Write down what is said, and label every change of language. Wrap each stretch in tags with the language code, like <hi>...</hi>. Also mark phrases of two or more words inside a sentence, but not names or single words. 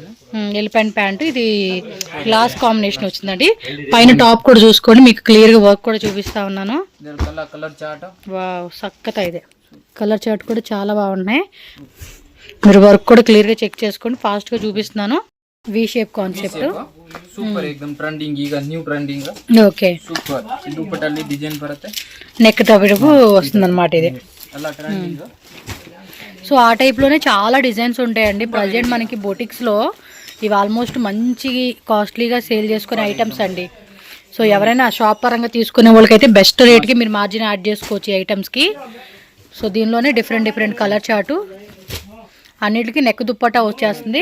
<en>elephant pant. ఇది glass combination వచ్చిందండి.</en> <te>పైన టాప్ కూడా చూసుకోండి, మీకు క్లియర్ గా వర్క్ కూడా చూపిస్తా ఉన్నాను.</te> <en>colour chart.</en> <te>వావ్ సక్కత ఇదే</te> <en>colour chart</en> <te>కూడా చాలా బాగున్నాయి. మీరు వర్క్ కూడా క్లియర్ గా చెక్ చేసుకోండి, ఫాస్ట్ గా చూపిస్తున్నాను.</te> <en>V shape concept</en> <kn>ಸೂಪರ್ एकदम ಟ್ರೆಂಡಿಂಗ್, ಈಗ</kn> <en>new trending.</en> <te>ఓకే,</te> <kn>ಸೂಪರ್. ದುಪ್ಪಟ್ಟಲ್ಲಿ ಡಿಸೈನ್ ಬರುತ್ತೆ,</kn> <te>నెక్ దగ్గరకు వస్తుంది అనమాట ఇది.</te> <kn>ಎಲ್ಲ ಟ್ರೆಂಡಿಂಗ್.</kn> <te>సో ఆ టైప్లోనే చాలా డిజైన్స్ ఉంటాయండి. ప్రజెంట్ మనకి బొటిక్స్లో ఇవి ఆల్మోస్ట్ మంచి</te> <en>costly sale</en> <te>చేసుకునే ఐటమ్స్ అండి. సో ఎవరైనా షాప్ పరంగా తీసుకునే వాళ్ళకైతే</te> <en>best rate</en> <te>మీరు</te> <en>margin add</en> <te>చేసుకోవచ్చు ఈ ఐటమ్స్కి. సో దీనిలోనే</te> <en>different colour chart,</en> <te>అన్నిటికీ నెక్ దుప్పటా వచ్చేస్తుంది.</te>